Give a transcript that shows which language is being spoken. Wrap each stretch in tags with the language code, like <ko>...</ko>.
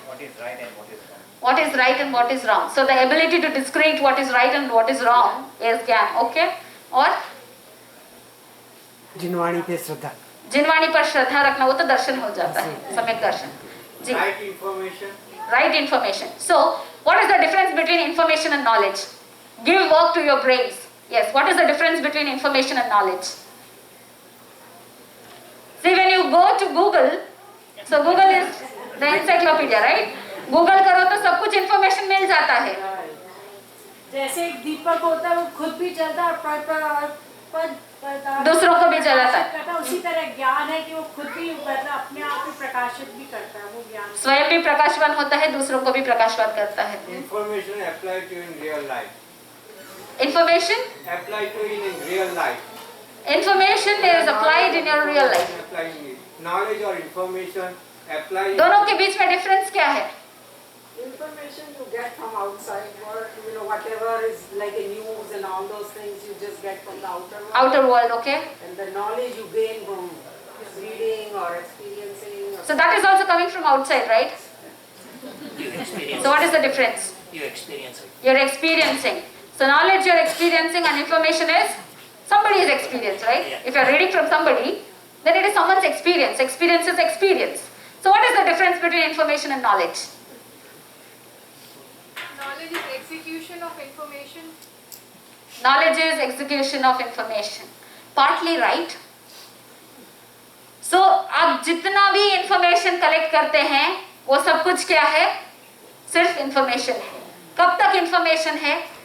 <en>What is right and what is wrong. What is right and what is wrong. So the ability to discern what is right and what is wrong is gyan, okay?</en> <hi>और जिनवाणी पे श्रद्धा, जिनवाणी पर श्रद्धा रखना, वो तो दर्शन हो जाता है, सम्यक दर्शन जी।</hi> <en>Right information, right information. So what is the difference between information and knowledge? Give work to your brains. Yes, what is the difference between information and knowledge? See, when you go to Google, so Google is the encyclopedia, right?</en> <hi>Google करो तो सब कुछ information मिल जाता है। जैसे एक दीपक होता है वो खुद भी जलता है और दूसरों को भी जलाता है। करता है। उसी तरह ज्ञान है कि वो खुद भी मतलब अपने आप को प्रकाशित भी करता है, वो ज्ञान स्वयं भी प्रकाशवान होता है, दूसरों को भी प्रकाशवान करता है।</hi> <en>Information applied to in real life. Information Applied to in real life. Information is applied in your real life. Applying it. Knowledge or information applied.</en> <hi>दोनों के बीच में डिफरेंस क्या है?</hi> <en>Information you get from outside, or whatever is like a news and all those things you just get from the outer world. Outer world, okay. And the knowledge you gain from reading or experiencing. So that is also coming from outside, right? You experience. So what is the difference? You experience it. You're experiencing. So knowledge you're experiencing and information is somebody's experience, right? Yeah. If you're reading from somebody, then it is someone's experience. Experience is experience. So what is the difference between information and knowledge? Knowledge is execution of information. Knowledge is execution of information. Partly right.</en> <hi>So आप जितना भी information collect करते हैं, वो सब कुछ क्या है? सिर्फ information है। कब तक information है?</hi>